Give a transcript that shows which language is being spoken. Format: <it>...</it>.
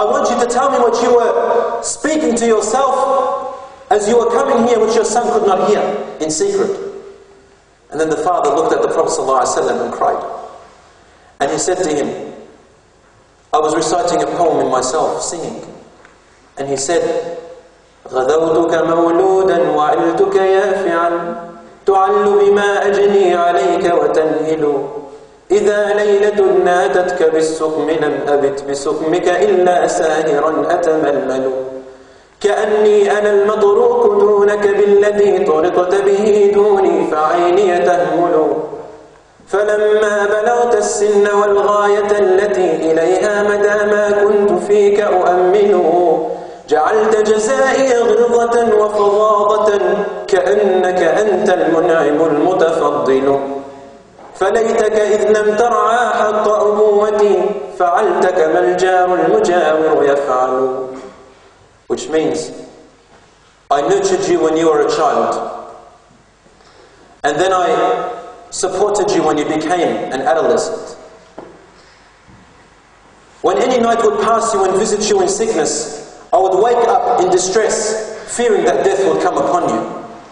<en>I want you to tell me what you were speaking to yourself as you were coming here, which your son could not hear, in secret. And then the father looked at the Prophet ﷺ and cried. And he said to him, I was reciting a poem in myself, singing. And he said,</en> <ar>غَذَوْتُكَ مَوْلُودًا وَعِلْتُكَ يَافِعًا تُعَلُّ بِمَا أَجْنِي عَلَيْكَ وَتَنْهِلُ إِذَا لَيْلَةٌ نَاتَتْكَ بِالسُّقْمِ لَمْ أَبِتْ بِسُقْمِكَ إِلَّا سَاهِرًا أَتَمَلْمَلُ كأني أنا المطروق دونك بالذي طرقت به دوني فعيني تهمل فلما بلغت السن والغاية التي إليها مدى ما كنت فيك أؤمله جعلت جزائي غلظة وفظاظة كأنك أنت المنعم المتفضل فليتك إذ لم ترعى حق أبوتي فعلت كما الجار المجاور يفعل.</ar> <en>Which means, I nurtured you when you were a child, and then I supported you when you became an adolescent. When any night would pass you and visit you in sickness, I would wake up in distress, fearing that death would come upon you.</en>